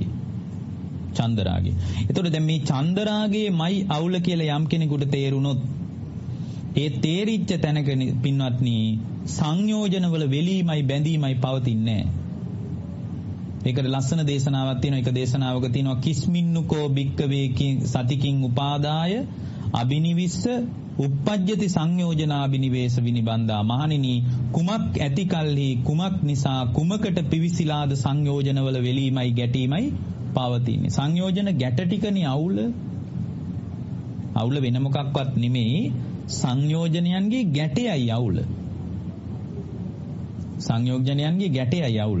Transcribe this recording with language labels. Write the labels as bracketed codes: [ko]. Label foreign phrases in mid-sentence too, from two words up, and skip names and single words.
[si] චන්දරාගය. එතකොට දැන් මේ චන්දරාගයේමයි අවුල කියලා යම් කෙනෙකුට තේරුණොත් ඒ තේරිච්ච තැනක පින්වත්නි සංයෝජනවල වෙලීමයි බැඳීමයි පවතින්නේ නැහැ. ඒකට ලස්සන දේශනාවක් තියෙනවා. එක දේශනාවක තියෙනවා [pi] කිස්මින්නුකෝ භික්කවේ සතිකින් උපාදාය අබිනිවිස්ස uppajjati සංයෝජනා අබිනිවේෂ විනිබන්දා. [si] මහණෙනි කුමක් ඇති කල්හි කුමක් නිසා කුමකට පිවිසිලාද සංයෝජනවල වෙලීමයි ගැටීමයි පවතින්නේ. සංයෝජන ගැට ටිකනේ අවුල. අවුල වෙන මොකක්වත් නෙමෙයි සංයෝජනයන්ගේ ගැටයයි අවුල. සංයෝජනයන්ගේ ගැටයයි අවුල.